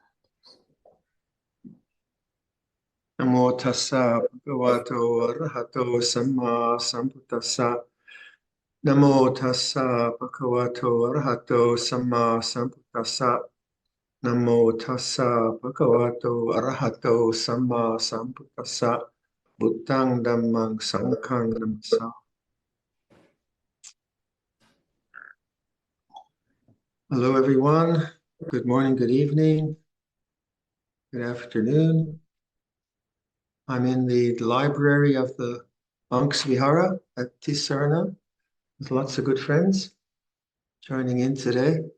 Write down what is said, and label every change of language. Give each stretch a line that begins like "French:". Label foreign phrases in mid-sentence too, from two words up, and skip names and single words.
Pali: Namo tassa bhagavato arahato samma sambuddhassa. Namo tassa bhagavato arahato samma sambuddhassa. Namo tassa bhagavato arahato samma sambuddhassa. Buddhang dhammang sanghang namassa.
English: Hello, everyone. Good morning, good evening, good afternoon. I'm in the library of the Monks Vihara at Tisarana with lots of good friends joining in today.